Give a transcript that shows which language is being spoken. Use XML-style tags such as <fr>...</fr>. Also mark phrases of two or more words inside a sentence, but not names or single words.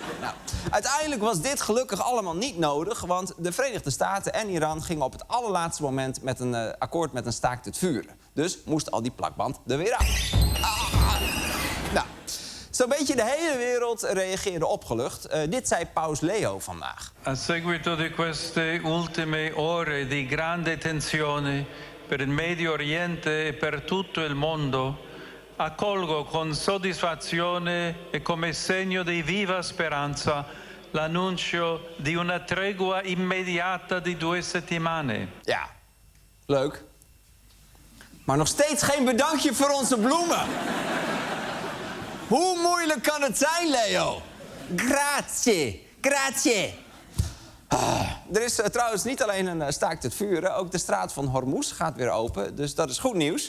<nl>Nou, uiteindelijk was dit gelukkig allemaal niet nodig, want de Verenigde Staten en Iran gingen op het allerlaatste moment met een akkoord met een staakt het vuren. Dus moest al die plakband er weer af. Nou, zo'n beetje de hele wereld reageerde opgelucht. Dit zei paus Leo vandaag.</nl> <it>A seguito di queste ultime ore di grande tensione per il Medio Oriente e per tutto il mondo, accolgo con soddisfazione e come segno di viva speranza l'annuncio di una tregua immediata di 2 settimane.</it> <nl>Ja, leuk. Maar nog steeds geen bedankje voor onze bloemen. Hoe moeilijk kan het zijn, Leo?</nl> <it>Grazie, grazie.</it> <nl>Er is trouwens niet alleen een staakt het vuren, ook de straat van Hormuz gaat weer open, dus dat is goed nieuws.</nl>